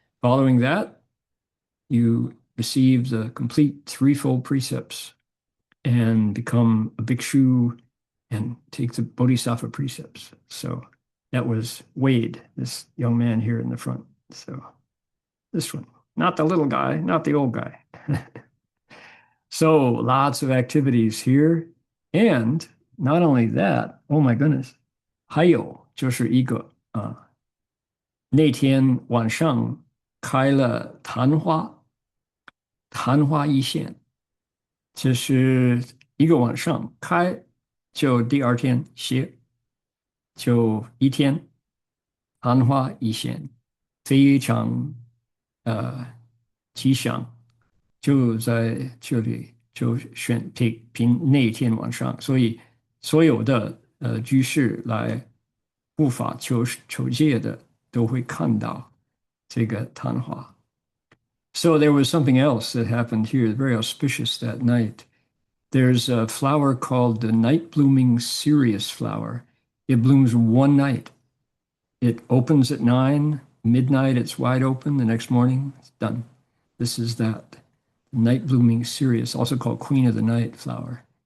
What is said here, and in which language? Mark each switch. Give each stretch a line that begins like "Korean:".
English: Following that, you receive the complete threefold precepts and become a bhikshu and take the bodhisattva precepts. So that was Wade, this young man here in the front. So this one, not the little guy, not the old guy. So lots of activities here. And not only that, oh my goodness,
Chinese: 还有就是一个那天晚上开了昙花一现，就是一个晚上开，就第二天歇，就一天昙花一现，非常吉祥。就在这里就凭那一天晚上，所以所有的居士来护法求戒的都会看到这个昙花。
English: So there was something else that happened here, very auspicious that night. There's a flower called the night blooming Sirius flower. It blooms one night. It opens at 9, midnight, it's wide open. The next morning, it's done. This is that night blooming Sirius, also called Queen of the Night flower.